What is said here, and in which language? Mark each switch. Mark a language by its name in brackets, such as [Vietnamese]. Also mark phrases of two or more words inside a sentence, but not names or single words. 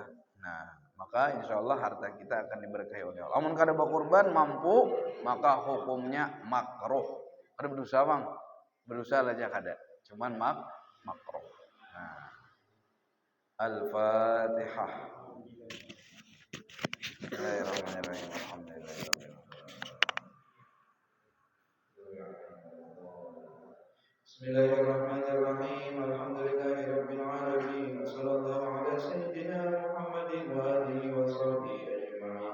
[Indonesian] Nah, maka [Arabic] إن شاء الله [Indonesian] harta kita akan diberkahi oleh Allah. [Banjar] Amun kada berkorban mampu, maka hukumnya makruh. Kada berdosa bang, berdosa aja kada. Cuman makruh. Nah, Al-Fatihah. [Arabic] بسم الله الرحمن الرحيم. الحمد لله. بسم الله الرحمن الرحيم. الحمد لله رب العالمين. وصلى الله على سيدنا محمد وآله وصحبه أجمعين.